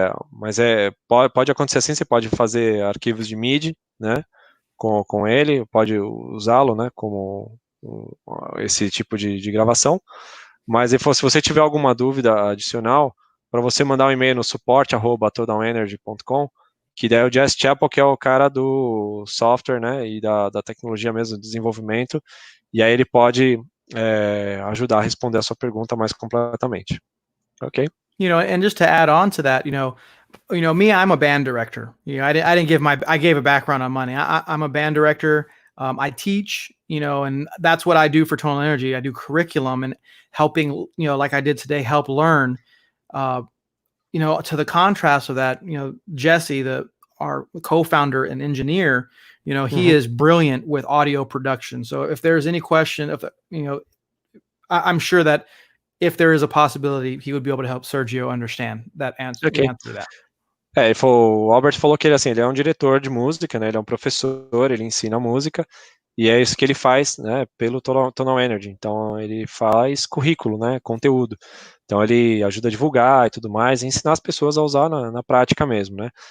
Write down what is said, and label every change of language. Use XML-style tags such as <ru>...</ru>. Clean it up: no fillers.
<pt>Mas pode acontecer assim, você pode fazer arquivos de MIDI, né, com ele, pode usá-lo, né, como esse tipo de gravação, mas se você tiver alguma dúvida adicional, para você mandar um e-mail no support@tonalenergy.com, que daí é o 𝗤𝗢𝗢𝗚, que é o cara do software, né, e da tecnologia mesmo, do desenvolvimento, e aí ele pode ajudar a responder a sua pergunta mais completamente.</pt> <en>Ok? And just to add on to that, me, I'm a band director. I gave a background on money. I'm a band director. I teach, and that's what I do for Tonal Energy. I do curriculum and helping, like I did today, help learn. To the contrast of that, Jesse, our co-founder and engineer, he is brilliant with audio production. So if there's any question, I'm sure that if there is a possibility, he would be able to help Sergio understand that answer. Okay. Answer that.</en> <pt>O Albert falou que ele é um diretor de música, né? Ele é um professor, ele ensina música, e é isso que ele faz, né, pelo Tonal Energy. Então, ele faz currículo, né, conteúdo. Então, ele ajuda a divulgar e tudo mais, e ensinar as pessoas a usar na prática mesmo, né.</pt>